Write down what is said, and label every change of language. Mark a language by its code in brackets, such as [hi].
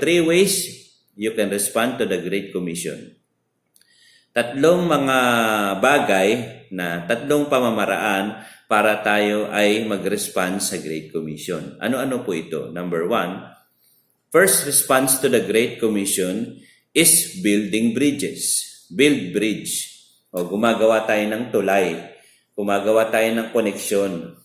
[en] 3 ways you can respond to the Great Commission. [tl] Tatlong mga bagay na tatlong pamamaraan para tayo ay mag-respond sa Great Commission. Ano-ano po ito? [en] Number 1, first response to the Great Commission is building bridges. Build bridge. [tl] O gumagawa tayo ng tulay. Gumagawa tayo ng koneksyon.